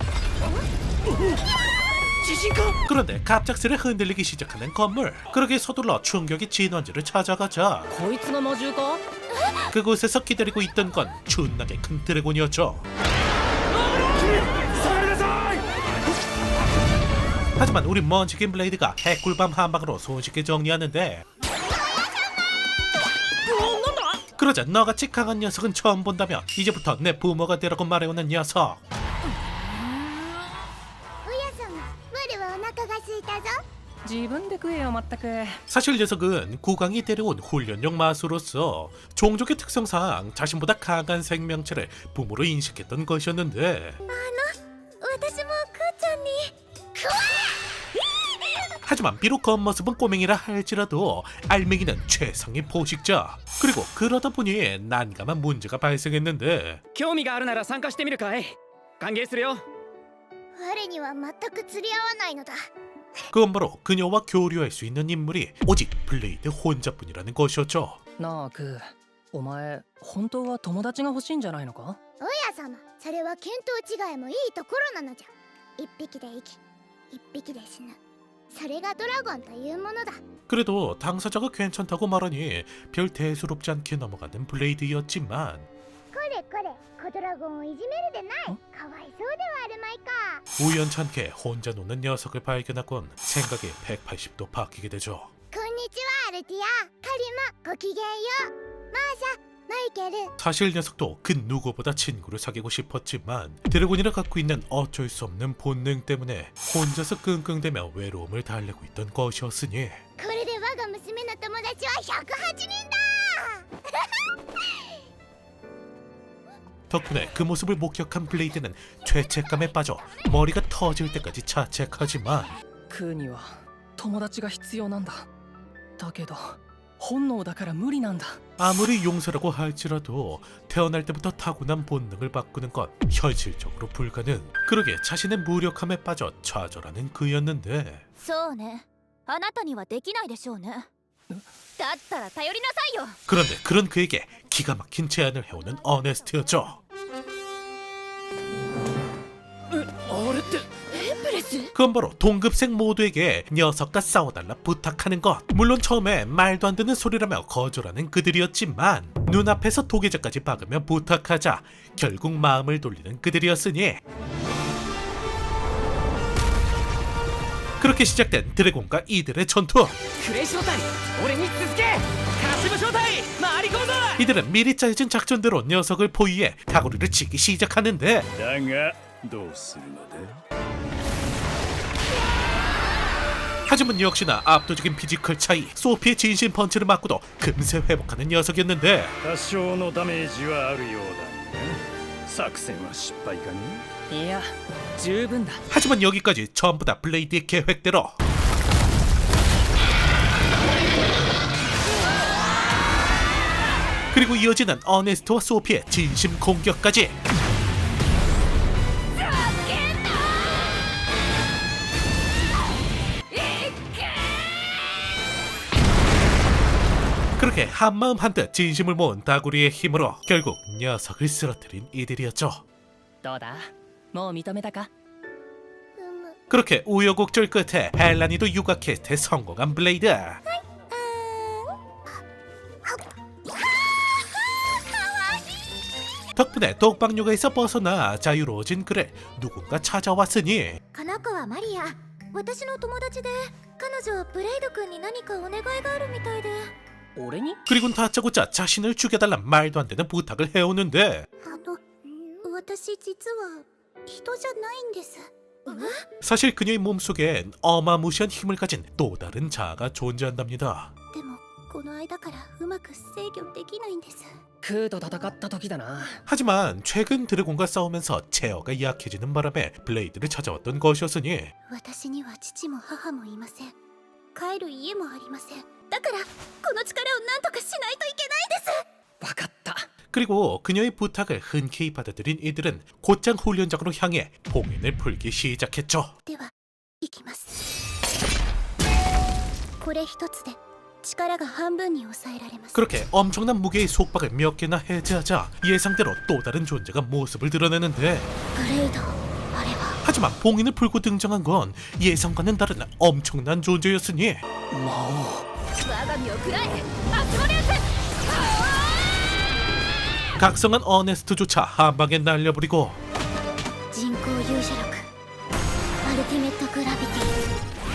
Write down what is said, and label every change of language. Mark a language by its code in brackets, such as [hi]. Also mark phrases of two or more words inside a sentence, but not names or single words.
[ja] 地震か。 [ko] 그런데 갑작스레 흔들리기 시작하는 건물. 그러게 서둘러 충격의 진원지를 찾아가자 [ja] こいつが魔獣か。 [ko] 그곳에서 기다리고 있던 건 존나게 큰 드래곤이었죠. 하지만 우리 먼치킨 블레이드가 핵꿀밤 한 방으로 손쉽게 정리하는데 그러자 너같이 강한 녀석은 처음 본다며 이제부터 내 부모가 되라고 말해오는 녀석. [ja] 自分で食えよまったく。 [ko] 사실 녀석은 국왕이 데려온 훈련용 마수로서 종족의 특성상 자신보다 강한 생명체를 부모로 인식했던 것이었는데 [ja] 私もクーちゃんに。 [ko] 하지만 비록 겉모습은 꼬맹이라 할지라도 알맹이는 최상의 포식자. 그리고 그러다 보니 난감한 문제가 발생했는데 [ja] 興味があるなら参加してみるかい。歓迎するよ。我には全く釣り合わないのだ。 [ko] 그건 바로 그녀와 교류할 수 있는 인물이 오직 블레이드 혼자뿐이라는 것이었죠. [ja] なあクー、お前本当は友達が欲しいんじゃないのか。親様、それは見当違いもいいところなのじゃ。一匹で生き、一匹で死ぬ。それがドラゴンというものだ。 [ko] 그래도 당사자가 괜찮다고 말하니 별 대수롭지 않게 넘어가는 블레이드였지만 [ja] これこれ、小ドラゴンをいじめるでない。かわいそうではあるまいか。 [ko] 우연찮게 혼자 노는 녀석을 발견하곤 생각이 180도 바뀌게 되죠. [ja] こんにちは、アルティア。カリマ、ごきげんよう。マーシャ、マイケル。 [ko] 사실 녀석도 그 누구보다 친구를 사귀고 싶었지만 드래곤이라 갖고 있는 어쩔 수 없는 본능 때문에 혼자서 끙끙대며 외로움을 달래고 있던 것이었으니 [ja] これで我が娘の友達は108人だ。 [ko] 덕분에 그 모습을 목격한 블레이드는 죄책감에 빠져 머리가 터질 때까지 자책하지만 [ja] クーには友達が必要なんだ。だけど本能だから無理なんだ。 [ko] 아무리 용서라고 할지라도 태어날 때부터 타고난 본능을 바꾸는 건 현실적으로 불가능. 그러게 자신의 무력함에 빠져 좌절하는 그였는데 [ja] そうね。あなたにはできないでしょうね。だったら頼りなさいよ。 [ko] 그런데 그런 그에게 기가 막힌 제안을 해오는 어네스트였죠. [ja] あれって。 [ko] 그건 바로 동급생 모두에게 녀석과 싸워달라 부탁하는 것. 물론 처음에 말도 안 되는 소리라며 거절하는 그들이었지만 눈앞에서 도계자까지 박으며 부탁하자 결국 마음을 돌리는 그들이었으니 그렇게 시작된 드래곤과 이들의 전투. [ja] クレイ招待、俺に続け。カシブ招待、回り込むぞ。 [ko] 이들은 미리 짜여진 작전대로 녀석을 포위해 다구리를 치기 시작하는데 [ja] だがどうするのだ。 [ko] 하지만 역시나 압도적인 피지컬 차이, 소피의 진심 펀치를 맞고도 금세 회복하는 녀석이었는데 [ja] 多少のダメージはあるようだが作戦は失敗かね。いや、十分だ。 [ko] 하지만 여기까지 전부 다 블레이드의 계획대로. 그리고 이어지는 어네스트와 소피의 진심 공격까지. 그렇게 한마음 한뜻 진심을 모은 다구리의 힘으로 결국 녀석을 쓰러뜨린 이들이었죠. [ja] どうだ、もう認めたか。 [ko] 그렇게 우여곡절 끝에 헬라니도 육아 퀘스트에 성공한 블레이드. 덕분에 독박 육아에서 벗어나 자유로워진 그를 누군가 찾아왔으니 [ja] この子はマリア。私の友達で、彼女ブレイド君に何かお願いがあるみたいで。俺に。 [ko] 그리곤 다짜고짜 자신을 죽여달란 말도 안 되는 부탁을 해오는데 [ja] 私実は人じゃないんです。 [ko] 사실 그녀의 몸속엔 어마무시한 힘을 가진 또 다른 자아가 존재한답니다. [ja] でもこの間からうまく制御できないんです。クーと戦った時だな。 [ko] 하지만 최근 드래곤과 싸우면서 제어가 약해지는 바람에 블레이드를 찾아왔던 것이었으니 [ja] 私には父も母もいません。帰る家もありません。だからこの力を何とかしないといけないです。分かった。 [ko] 그리고 그녀의 부탁을 흔쾌히 받아들인 이들은 곧장 훈련장으로 향해 봉인을 풀기 시작했죠. [ja] では行きます。これ一つで力が半分に抑えられます。 [ko] 그렇게 엄청난 무게의 속박을 몇 개나 해제하자 예상대로 또 다른 존재가 모습을 드러내는데 [ja] ブレイドあれば [ko] 하지만 봉인을 풀고 등장한 건 예상과는 다른 엄청난 존재였으니 [ja] 我が身を食らえアスモリウス。 [ko] 각성한 어네스트조차 한 방에 날려버리고 [ja] 人工勇者力アルティメットグラビティ。